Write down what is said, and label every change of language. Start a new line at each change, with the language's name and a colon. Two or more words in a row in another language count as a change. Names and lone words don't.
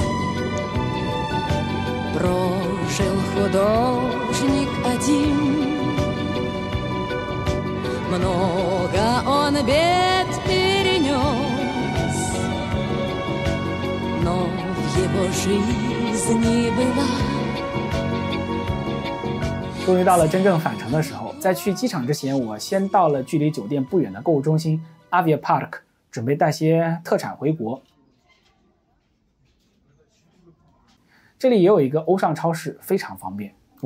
Russian: Прожил художник один, много он бед перенес, но в его жизни была.
Chinese: 终于到了真正返程的时候，在去机场之前，我先到了距离酒店不远的购物中心 Avia Park， 准备带些特产回国。这里也有一个欧尚超市，非常方便。